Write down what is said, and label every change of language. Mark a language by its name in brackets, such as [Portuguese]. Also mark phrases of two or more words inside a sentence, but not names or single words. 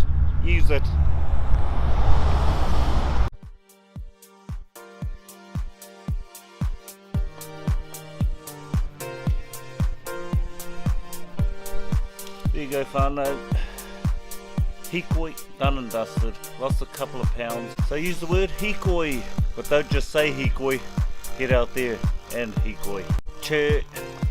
[English] Use it. There you go, whānau. Hīkoi, done and dusted. Lost a couple of pounds. So use the word hīkoi, but don't just say hīkoi. Get out there and hīkoi. Che.